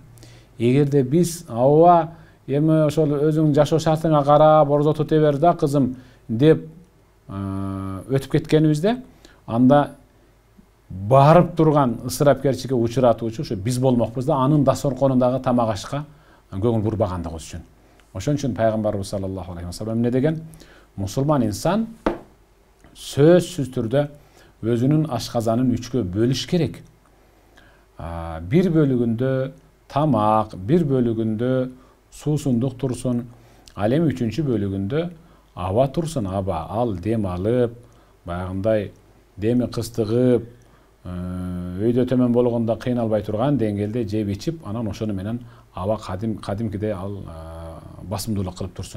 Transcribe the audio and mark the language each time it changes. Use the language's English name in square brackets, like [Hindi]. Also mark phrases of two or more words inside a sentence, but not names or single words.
[Kyrgyz] Эгерде биз аба эми ошол өзүң жашоо шартыңа карап орозо тута бер да кызым деп өтүп кеткенибизде, анда барып турган ысырапкерчиликке учуратуучу ушу биз болмокпуз да, анын дасторконундагы тамак ашка көңүл бурбагандыгыбыз үчүн. Ошон үчүн пайгамбарыбыз [Arabic] صلى الله عليه وسلم [Kyrgyz] эмне деген? Мусулман инсан сөзсүз түрдө өзүнүн ашказанын 3кө бөлүш керек. bir bölүгүндө тамак, bir bölүгүндө суусундук турсун, ал эми үчүнчү бөлүгүндө аба турсун, аба, ал дем алып, баягындай деми кыстыгып, өйдө төмөн болгондо кыйналбай турган деңгээлде жеп ичип, анан ошону менен аба кадимкидей ал басымдуулук кылып турсун.